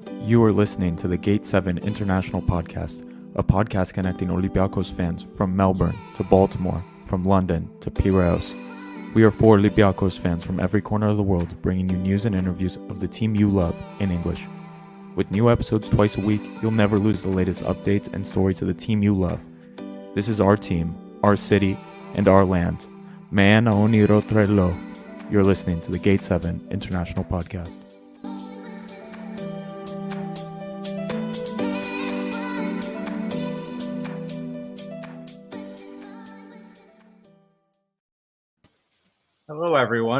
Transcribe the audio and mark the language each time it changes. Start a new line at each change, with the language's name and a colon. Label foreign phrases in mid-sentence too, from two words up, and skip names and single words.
English: You are listening to the Gate 7 International Podcast, a podcast connecting Olympiacos fans from Melbourne to Baltimore, from London to Piraeus. We are 4 Olympiacos fans from every corner of the world, bringing you news and interviews of the team you love in English. With new episodes twice a week, you'll never lose the latest updates and stories of the team you love. This is our team, our city, and our land.
Greek: Me ένα όνειρο τρελό.
English: You're listening to the Gate 7 International Podcast. Hello, everyone.